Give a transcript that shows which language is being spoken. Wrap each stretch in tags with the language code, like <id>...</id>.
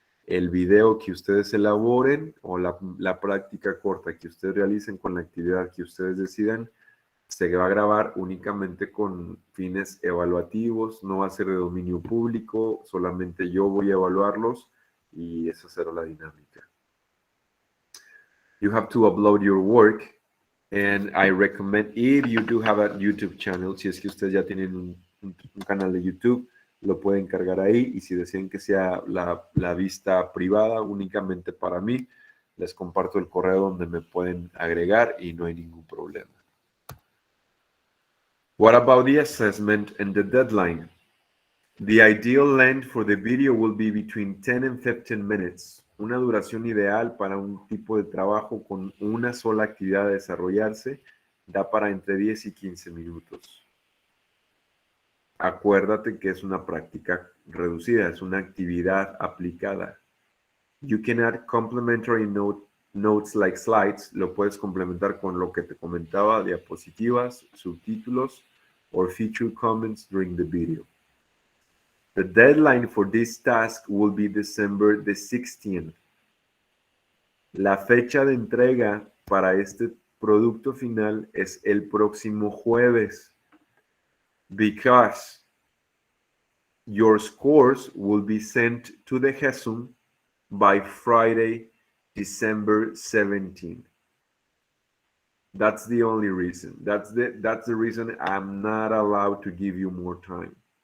<es>El video que ustedes elaboren o la práctica corta que ustedes realicen con la actividad que ustedes decidan se va a grabar únicamente con fines evaluativos, no va a ser de dominio público, solamente yo voy a evaluarlos y esa será la dinámica.</es> <en>You have to upload your work and I recommend, if you do have a YouTube channel,</en> <es>si es que ustedes ya tienen un canal de YouTube, lo pueden cargar ahí y si desean que sea la vista privada únicamente para mí, les comparto el correo donde me pueden agregar y no hay ningún problema.</es> <en>What about the assessment and the deadline? The ideal length for the video will be between 10 and 15 minutes.</en> <es>Una duración ideal para un tipo de trabajo con una sola actividad a desarrollarse da para entre 10 y 15 minutos. Acuérdate que es una práctica reducida, es una actividad aplicada.</es> <en>You can add complementary notes like slides.</en> <es>Lo puedes complementar con lo que te comentaba, diapositivas, subtítulos,</es> <en>or feature comments during the video. The deadline for this task will be December the 16th.</en> <es>La fecha de entrega para este producto final es el próximo jueves.</es> <en>Because your scores will be sent to the GESUM by Friday, December 17th. That's the only reason. That's the reason I'm not allowed to give you more time.</en>